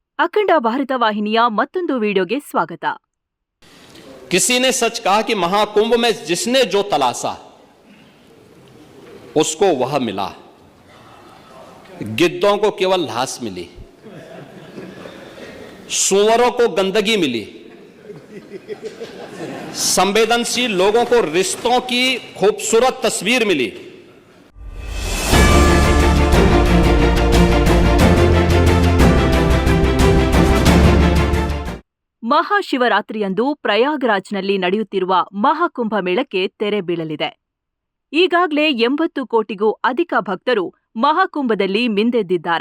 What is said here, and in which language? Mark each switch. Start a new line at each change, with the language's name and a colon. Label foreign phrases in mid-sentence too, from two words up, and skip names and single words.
Kannada: ಅಖಂಡ ಭಾರತ ವಾಹಿನಿಯ ಮತ್ತೊಂದು ವಿಡಿಯೋಗೆ ಸ್ವಾಗತ.
Hindi: किसी ने सच कहा कि महाकुंभ में जिसने जो तलाशा उसको वह मिला, गिद्धों को केवल घास मिली, सूअरों को गंदगी मिली, संवेदनशील लोगों को रिश्तों की खूबसूरत तस्वीर मिली.
Kannada: ಮಹಾಶಿವರಾತ್ರಿಯಂದು ಪ್ರಯಾಗ್ರಾಜ್ನಲ್ಲಿ ನಡೆಯುತ್ತಿರುವ ಮಹಾಕುಂಭ ಮೇಳಕ್ಕೆ ತೆರೆ ಬೀಳಲಿದೆ. ಈಗಾಗಲೇ 80 ಕೋಟಿಗೂ ಅಧಿಕ ಭಕ್ತರು ಮಹಾಕುಂಭದಲ್ಲಿ ಮಿಂದೆದ್ದಿದ್ದಾರೆ.